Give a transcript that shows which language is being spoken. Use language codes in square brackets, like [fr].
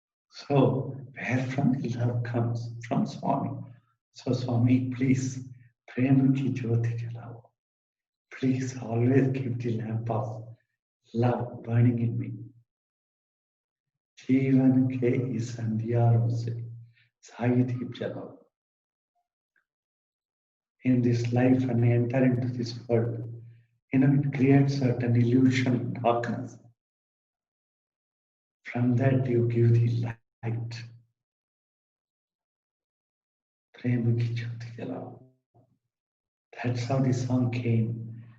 [en] So where from the love comes? From Swami. So Swami, please, [hi] Prema Ki Jyoti Jalao. [en] Please always keep the lamp of love burning in me. [hi] जीवन के इस अंधियारों से साई दीप जलाओ. [en] In this life and enter into this world, it creates certain illusion, darkness. From that you give the light. [hi] Prema ki jyoti jalao. [en] That's how the song came.